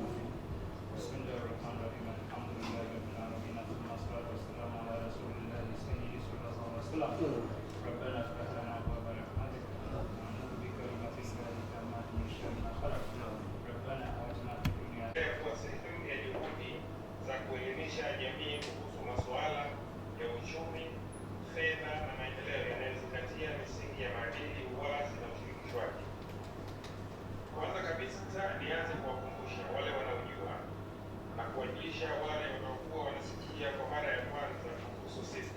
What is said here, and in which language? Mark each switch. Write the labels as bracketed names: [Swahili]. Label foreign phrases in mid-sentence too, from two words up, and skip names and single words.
[Arabic] بسم الله الرحمن الرحيم الحمد لله رب العالمين ثم الصلاة والسلام على رسول الله سيدنا صلى الله عليه وسلم. ربنا افتح لنا ابواب رحمتك ونعوذ بكلمات الله التامات من شر ما خلق. ربنا اتنا في الدنيا [Swahili] kuwa sehemu ya juhudi za kuelimisha jamii kuhusu masuala ya uchumi, fedha na maendeleo yanayozingatia misingi ya maadili, uwazi na ushirikishwaji. Kwanza kabisa, nianze kuwakumbusha wale wanaojua na kuwajulisha wale wanaokuwa wanasikia kwa mara ya kwanza kuhusu SIFCA.